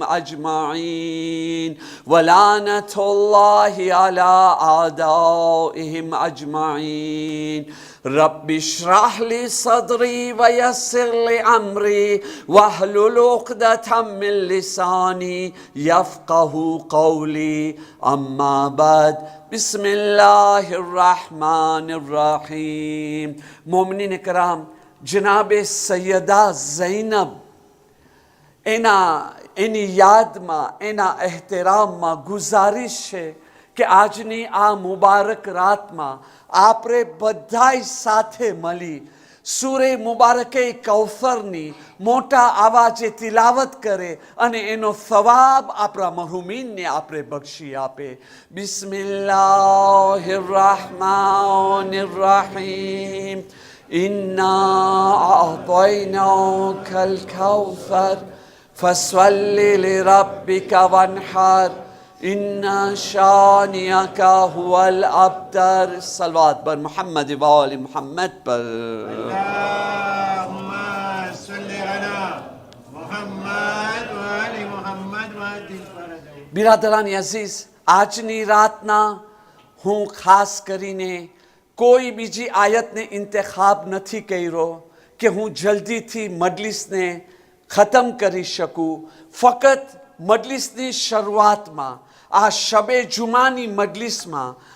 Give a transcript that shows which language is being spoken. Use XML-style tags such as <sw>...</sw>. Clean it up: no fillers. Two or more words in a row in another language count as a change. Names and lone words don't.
<ar>أجمعين ولعنة الله على أعدائهم أجمعين رب اشرح لي صدري ويسر لي أمري واحلل عقدة من لساني يفقه قولي أما بعد بسم الله الرحمن الرحيم</ar> <gu>મોમિનીને કરામ જનાબ</gu> <ar>સૈયદા ઝૈનબ</ar> <gu>એની યાદમાં એના એહતરામમાં ગુજારિશ છે કે આજની આ મુબારક રાતમાં આપણે બધાય સાથે મળી સૂરે મુબારકે કૌસરની મોટા અવાજે તિલાવત કરે અને એનો સવાબ આપણા મહરૂમીનને આપણે બક્ષી આપે</gu> <ar>بسم الله الرحمن الرحيم إنا أعطيناك الكوثر فصل لربك وانحر إن شانئك هو الأبتر</ar> <ur>صلوات بر محمد وآل محمد پر</ur> <ar>اللهم صل على محمد وآل محمد</ar> <gu>બિરાદરાની અઝીઝ આજની રાતના હું ખાસ કરીને કોઈ બીજી આયતને ઇંતખાબ નથી કર્યો કે હું જલ્દીથી મજલિસને ખતમ કરી શકું ફક્ત મજલિસની શરૂઆતમાં આ શબે જુમાની મજલિસમાં</gu>